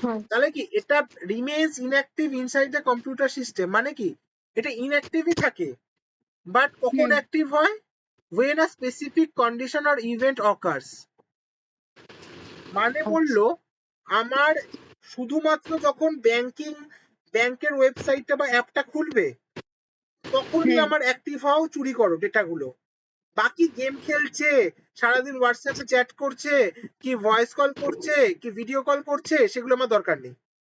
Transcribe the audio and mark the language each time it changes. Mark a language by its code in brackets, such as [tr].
[bn] তাহলে কি এটা [en] remains inactive inside the computer system, [bn] মানে কি এটা ইনঅ্যাক্টিভই থাকে, বাট কখন অ্যাক্টিভ হয়? [en] when a specific condition or event occurs। [bn] মানে বললো আমার শুধুমাত্র যখন ব্যাংকের ওয়েবসাইটটা বা অ্যাপটা খুলবে তখনই আমার অ্যাক্টিভ হওয়া চুরি করো ডেটাগুলো, বাকি গেম খেলছে, সারাদিন হোয়াটসঅ্যাপে চ্যাট করছে, কি ভয়েস কল করছে, কি ভিডিও কল করছে, সেগুলো আমার দরকার নেই।